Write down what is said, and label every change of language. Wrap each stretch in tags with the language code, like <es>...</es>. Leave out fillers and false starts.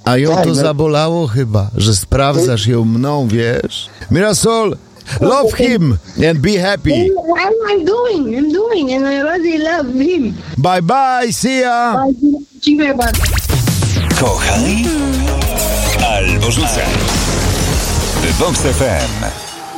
<pl>A ją to zabolało chyba, że sprawdzasz ją mną, wiesz?</pl> <en>Mirasol! Love him and be happy. What am I doing? I'm doing and I really love him. Bye bye, see ya.</en> <pl>Dziękuję bardzo. Kochaj albo rzucaj. Vox FM.</pl>